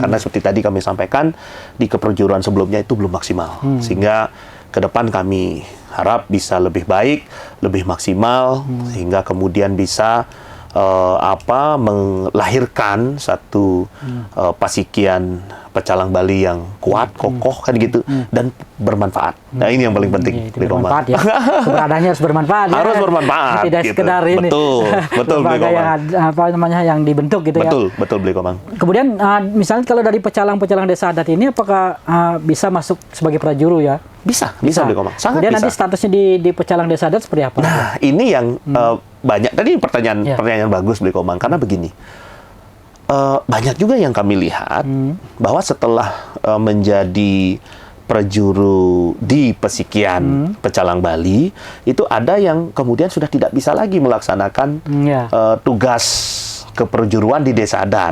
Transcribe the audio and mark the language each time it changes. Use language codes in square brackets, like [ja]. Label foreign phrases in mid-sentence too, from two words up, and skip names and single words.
[id] Karena seperti tadi kami sampaikan di keperjuruan sebelumnya itu belum maksimal, sehingga ke depan kami harap bisa lebih baik, lebih maksimal, sehingga kemudian bisa melahirkan satu Pasikian Pecalang Bali yang kuat, kokoh kan gitu, dan bermanfaat. Nah, ini yang paling penting. Bermanfaat ya. Keberadaannya harus bermanfaat. Harus bermanfaat. Tidak gitu. sekedar ini. Betul Beli Komang. yang dibentuk gitu ya. Betul Beli Komang. Kemudian misalnya kalau dari pecalang desa adat ini apakah bisa masuk sebagai prajuru ya? Bisa Beli Komang. Sangat kemudian bisa. Nanti statusnya di pecalang desa adat seperti apa? Nah, ini yang banyak. Tadi pertanyaan bagus Beli Komang, karena begini. Banyak juga yang kami lihat bahwa setelah menjadi prajuru di Pasikian Pecalang Bali, itu ada yang kemudian sudah tidak bisa lagi melaksanakan tugas keperjuruan di desa adat.